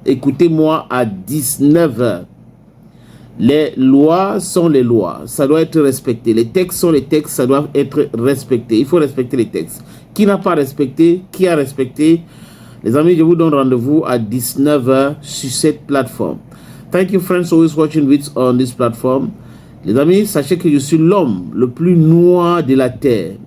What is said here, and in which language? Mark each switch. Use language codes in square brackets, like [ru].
[fr] Écoutez-moi à 19h. Les lois sont les lois, ça doit être respecté. Les textes sont les textes, ça doit être respecté. Il faut respecter les textes. Qui n'a pas respecté? Qui a respecté? Les amis, je vous donne rendez-vous à 19h sur cette plateforme. [en] Thank you friends always watching videos on this platform. [fr] Les amis, sachez que je suis l'homme le plus noir de la terre.